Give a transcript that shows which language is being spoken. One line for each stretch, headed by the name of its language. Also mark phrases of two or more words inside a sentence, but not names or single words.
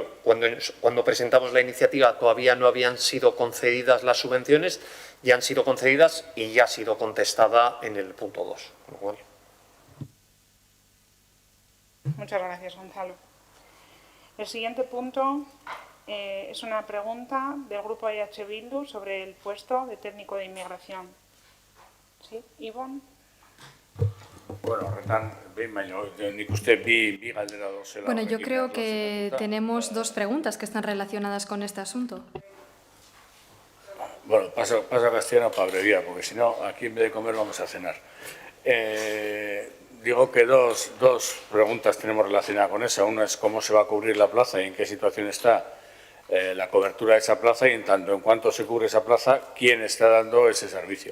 Spanish: Cuando presentamos la iniciativa todavía no habían sido concedidas las subvenciones, ya han sido concedidas y ya ha sido contestada en el punto 2. Bueno. Muchas gracias, Gonzalo. El siguiente punto es una pregunta del Grupo EH Bildu sobre el puesto de técnico de inmigración. ¿Sí, Ivonne?
Basque: Bueno, horretan, behin baino, nik uste bi galdera dozela.
Spanish: Bueno, yo creo que tenemos dos preguntas que están relacionadas con este asunto. Bueno, paso a castellano para abreviar, porque si no, aquí en vez de comer vamos a cenar. Digo que dos preguntas tenemos relacionadas con esa. Una es cómo se va a cubrir la plaza y en qué situación está la cobertura de esa plaza y en tanto en cuanto se cubre esa plaza, quién está dando ese servicio.